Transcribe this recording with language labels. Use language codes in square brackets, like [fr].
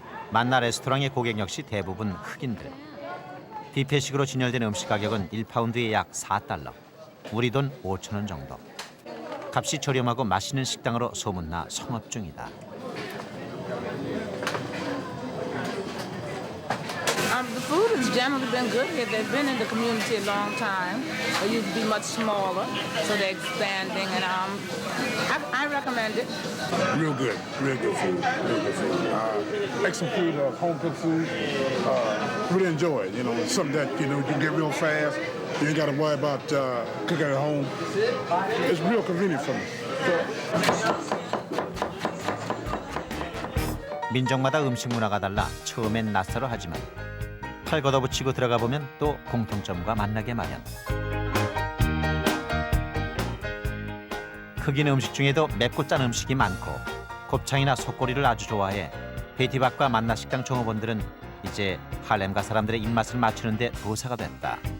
[ko] 만나 레스토랑의 고객 역시 대부분 흑인들. 뷔페식으로 진열된 음식 가격은 1파운드에 약 4달러, 우리 돈 5,000원 정도. 값이 저렴하고 맛있는 식당으로 소문나 성업 중이다. [en] The food has generally been good here. They've been in the community a long time. They used to be much smaller, so they're expanding, and I recommend it. Real good food, real good food. Like some food, home cooked food. Really enjoy it. You know, it's something that you can get real fast. You ain't got to worry about cooking at home. It's real convenient for me. [ko] 민족마다 음식 문화가 달라 처음엔 낯설어 하지만 팔 걷어붙이고 들어가 보면 또 공통점과 만나게 마련. 흑인 음식 중에도 맵고 짠 음식이 많고 곱창이나 속꼬리를 아주 좋아해 베티박과 만나 식당 종업원들은 이제 할렘가 사람들의 입맛을 맞추는 데 도사가 됐다.